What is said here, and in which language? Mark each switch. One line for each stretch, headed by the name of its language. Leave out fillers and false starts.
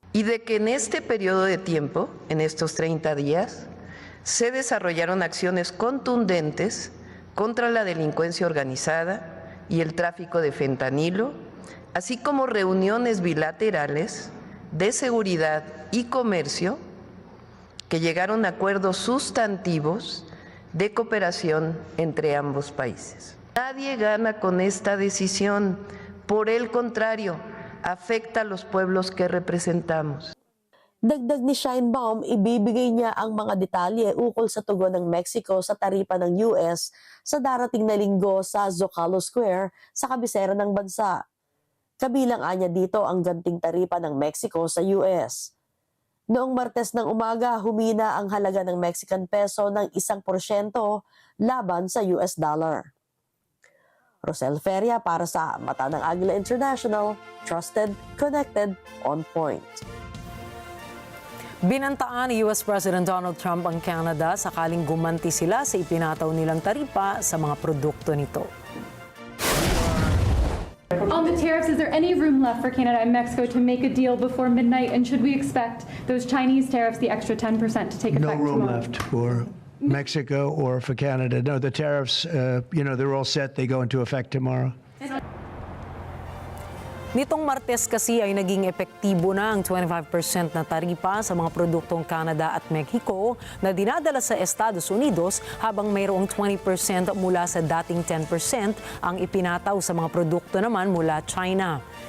Spanish: Y de que en este periodo de tiempo, en estos 30 días, se desarrollaron acciones contundentes contra la delincuencia organizada y el tráfico de fentanilo, así como reuniones bilaterales de seguridad y comercio que llegaron a acuerdos sustantivos de cooperación entre ambos países. Nadie gana con esta decisión, por el contrario, afecta a los pueblos que representamos.
Filipino: Dagdag ni Sheinbaum, ibibigay niya ang mga detalye ukol sa tugon ng Mexico sa taripa ng US sa darating na linggo sa Zocalo Square sa kabisera ng bansa. Kabilang anya dito ang ganting taripa ng Mexico sa US. Noong Martes ng umaga, humina ang halaga ng Mexican peso ng 1% laban sa US dollar. Rosel Feria para sa Mata ng Agila International,
English: trusted, connected, on point.
Filipino: Binantaan ni US President Donald Trump ang Canada sakaling gumanti sila sa ipinataw nilang taripa sa mga produkto nito.
English: On the tariffs, is there any room left for Canada and Mexico to make a deal before midnight? And should we expect those Chinese tariffs, the extra 10%, to take effect No room tomorrow? left for Mexico or for Canada. No, the tariffs, they're all set. They go into effect tomorrow.
Filipino: Nitong Martes kasi ay naging epektibo na ang 25% na taripa sa mga produktong Canada at Mexico na dinadala sa Estados Unidos habang mayroong 20% mula sa dating 10% ang ipinataw sa mga produkto naman mula China.